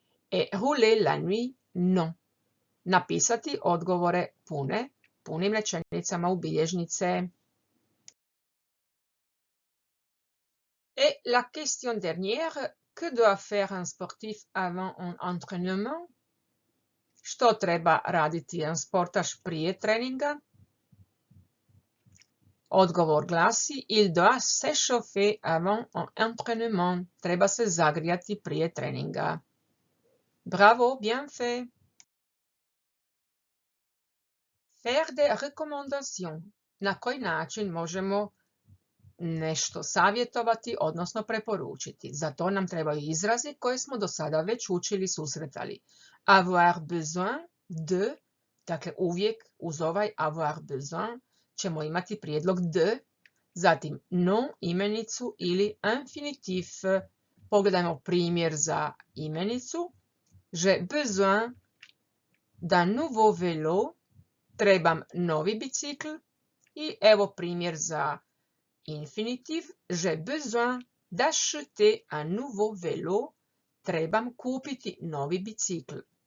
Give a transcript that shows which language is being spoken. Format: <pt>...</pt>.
<fr>Et rouler la nuit, non.</fr> <hr>Napisati odgovore punim rečenicama u bilježnice.</hr> <fr>Et la question dernière, que doit faire un sportif avant un entraînement?</fr> <hr>Što treba raditi jedan sportaš prije treninga? Odgovor glasi,</hr> <fr>il doit s'échauffer avant un entraînement.</fr> <hr>Treba se zagrijati prije treninga.</hr> <fr>Bravo, bien fait. Faire des recommandations.</fr> <hr>Na koji način možemo nešto savjetovati, odnosno preporučiti? Za to nam trebaju izrazi koje smo do sada već učili, susretali.</hr> <fr>Avoir besoin de,</fr> <hr>dakle uvijek uz ovaj avoir besoin ćemo imati prijedlog de, zatim non imenicu ili infinitif. Pogledajmo primjer za imenicu.</hr> <fr>J'ai besoin d'un nouveau vélo.</fr> <hr>Trebam novi bicikl. I evo primjer za infinitiv.</hr> <fr>J'ai besoin d'acheter un nouveau vélo.</fr> <hr>Trebam kupiti novi bicikl.</hr>